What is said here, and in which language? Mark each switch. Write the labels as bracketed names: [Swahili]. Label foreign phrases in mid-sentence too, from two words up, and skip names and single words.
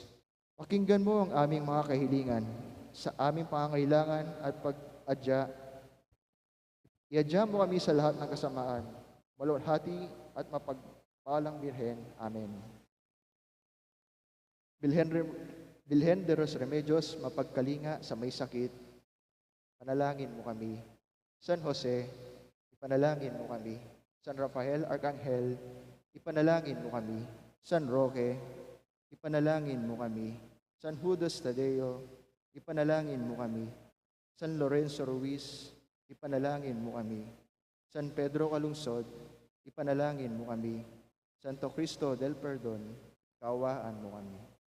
[Filipino] Pakinggan mo ang aming mga kahilingan sa aming pangangailangan at pag-adya. Iadya mo kami sa lahat ng kasamaan, maluwalhati at mapagpalang Birhen. Amen. Bilhen, Bilhen de los Remedios, mapagkalinga sa may sakit, panalangin mo kami. San Jose, ipanalangin mo kami. San Rafael Arcangel, ipanalangin mo kami. San Roque, ipanalangin mo kami. San Judas Tadeo, ipanalangin mo kami. San Lorenzo Ruiz, ipanalangin mo kami. San Pedro Calungsod, ipanalangin mo kami. Santo Cristo del Perdon, kaawaan mo kami.